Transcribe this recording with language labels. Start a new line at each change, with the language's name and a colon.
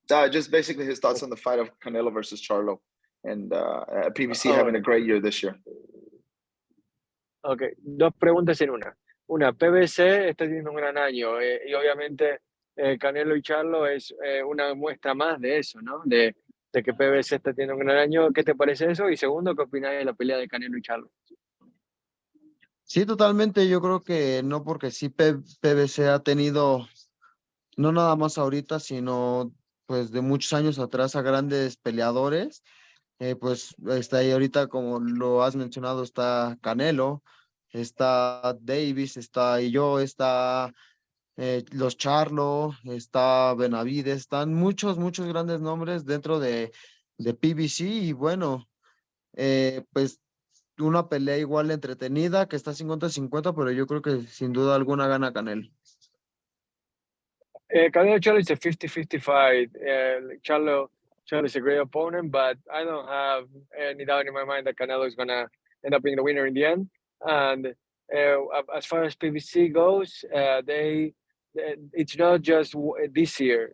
English: Just basically his thoughts on the fight of Canelo versus Charlo, and PBC Oh, having a great year this year.
Spanish: Ok, dos preguntas en una. Una, PBC está teniendo un gran año y obviamente Canelo y Charlo es una muestra más de eso, ¿no? De que PBC está teniendo un gran año. ¿Qué te parece eso? Y segundo, ¿qué opinas de la pelea de Canelo y Charlo? Sí, totalmente. Yo creo que no, porque sí PBC ha tenido, no nada más ahorita, sino pues de muchos años atrás, a grandes peleadores. Pues está ahí ahorita, como lo has mencionado, está Canelo, está Davis, está yo, está los Charlo, está Benavides, están muchos grandes nombres dentro de PBC. Y bueno, pues una pelea igual entretenida, que está 50-50, pero yo creo que sin duda alguna gana Canelo.
English: Canelo Charlo is a 50-50 fight. Charlo is a great opponent, but I don't have any doubt in my mind that Canelo is going to end up being the winner in the end. And as far as PBC goes, it's not just this year.